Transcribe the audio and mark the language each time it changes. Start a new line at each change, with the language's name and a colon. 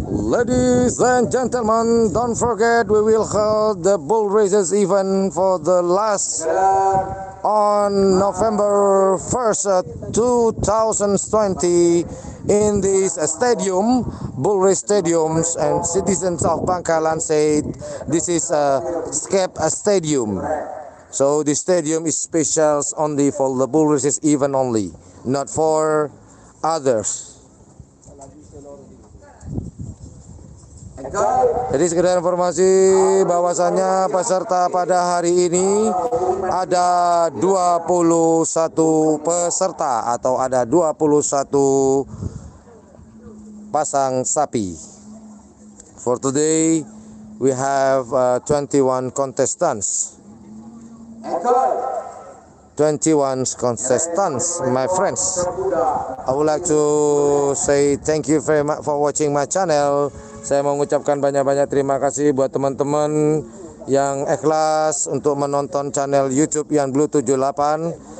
English: Ladies and gentlemen, don't forget we will hold the bull races even for the last on November 1st, 2020 in this stadium, Bull Race Stadiums, and citizens of Bangkalan said this is a SCAP stadium. So the stadium is special only for the bull races even only, not for others.
Indonesian: Jadi sekedar informasi bahwasannya peserta pada hari ini ada 21 peserta atau ada 21 pasang sapi.
English: For today we have 21 contestants. 21 contestants, my friends. I would like to say thank you very much for watching my channel.
Indonesian: Saya mau mengucapkan banyak-banyak terima kasih buat teman-teman yang ikhlas untuk menonton channel YouTube Ian Blue 78.